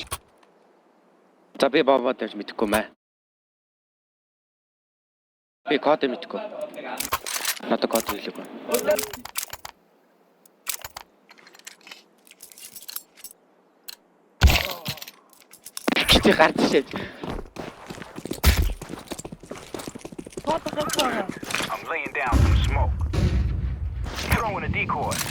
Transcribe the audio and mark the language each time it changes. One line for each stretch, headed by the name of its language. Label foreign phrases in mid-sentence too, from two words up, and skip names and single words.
Mongolian: За би бомба дээр мэдхгүй мэ. Би код мэдхгүй. Надад код хэлээгүй. Чи гарч шээ.
English: I'm laying down some smoke. Throwing a decoy.